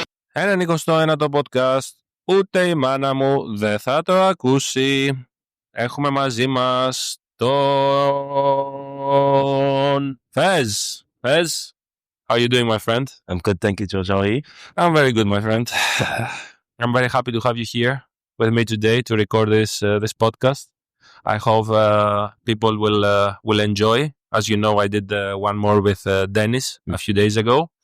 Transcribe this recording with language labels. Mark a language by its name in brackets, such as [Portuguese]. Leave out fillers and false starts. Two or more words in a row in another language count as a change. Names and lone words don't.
[Greek] 91ο podcast. Ούτε η μάνα μου δεν θα το ακούσει. Έχουμε μαζί μας τον Fez. [English] Fez, how are you doing, my friend? I'm good, thank you, George. How are you? I'm very good, my friend. I'm very happy to have you here with me today to record this podcast. I hope people will enjoy. As you know, I did one more with Dennis a few days ago.